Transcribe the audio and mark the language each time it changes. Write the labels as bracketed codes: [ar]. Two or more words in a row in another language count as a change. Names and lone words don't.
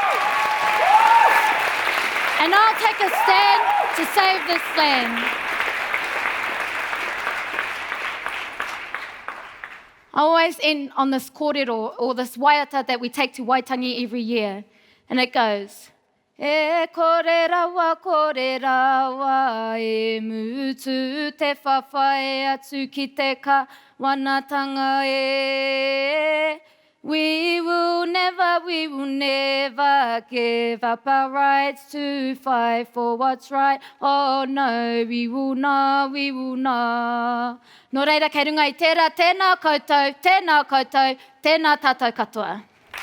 [en] And I'll take a stand to save this land. I always end on this kōrero, or this waiata that we take to Waitangi every year, and it goes, [mi] e kōrerawa, e mutu te whawhai atu ki te kawanatanga e. [en] We will never give up our rights to fight for what's right. Oh no, we will not. [mi] Nō reira, kei runga i tērā, tēnā koutou, tēnā tātou katoa.